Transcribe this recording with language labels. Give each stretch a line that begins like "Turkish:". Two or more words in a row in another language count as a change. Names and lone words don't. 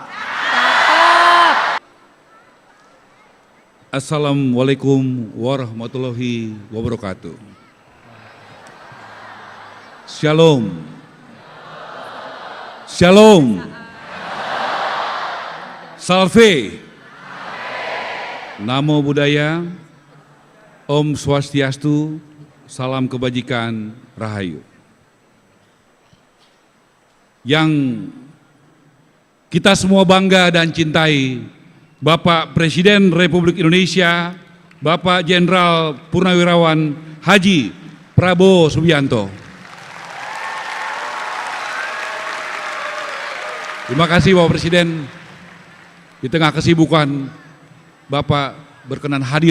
Arabic: Assalamualaikum warahmatullahi wabarakatuh.
Hebrew: Shalom. Shalom.
Pali: Salve. Namo Buddhaya.
Balinese: Om Swastiastu.
Indonesian: Salam kebajikan, rahayu. Yang kita semua bangga dan cintai, Bapak Presiden Republik Indonesia, Bapak Jenderal Purnawirawan Haji Prabowo Subianto. Terima kasih Bapak Presiden, di tengah kesibukan Bapak berkenan hadir.